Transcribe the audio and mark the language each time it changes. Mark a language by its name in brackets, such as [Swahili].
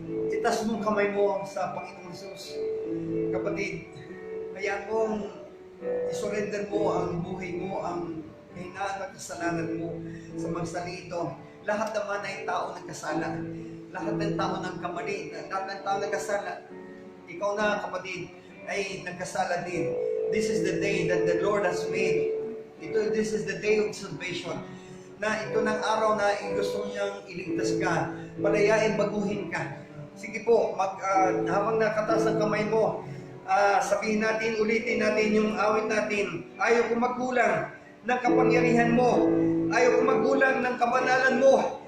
[Filipino] Itas mo kamay mo sa Panginoong Hesus. Kapatid, kaya kung i-surrender mo ang buhay mo, ang kahinaan at kasalanan mo sa magsali ito. Lahat naman ay tao nagkasala. Lahat ng tao nagkamali. Lahat ng tao nagkasala. Ikaw na, kapatid, ay nagkasala din. [English] This is the day that the Lord has made. This is the day of salvation. [Filipino] Na ito ng araw na gusto niyang iligtas ka. Palayain, baguhin ka. Sige po, habang nakataas ang kamay mo, sabihin natin, ulitin natin yung awit natin. Ayaw ko magkulang ng kapangyarihan mo. Ayaw ko magkulang ng kabanalan mo.